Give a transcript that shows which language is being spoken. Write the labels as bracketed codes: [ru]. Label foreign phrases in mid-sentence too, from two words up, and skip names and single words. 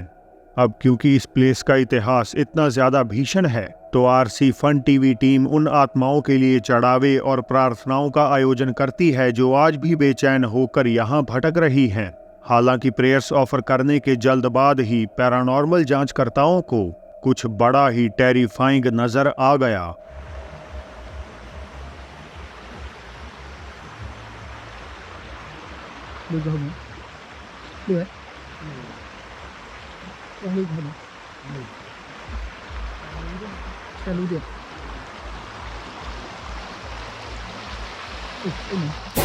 [hi] अब क्योंकि इस प्लेस का इतिहास इतना ज्यादा भीषण है तो RC फन TV टीम उन आत्माओं के लिए चढ़ावे और प्रार्थनाओं का आयोजन करती है जो आज भी बेचैन होकर यहाँ भटक रही हैं। हालांकि [en] prayers offer [hi] करने के जल्द बाद ही पैरानॉर्मल जांचकर्ताओं को कुछ बड़ा ही टेरिफाइंग नजर आ गया। [vi] Được rồi hả? Được đấy. Con lưu hả? Xe lưu được. Ôi này.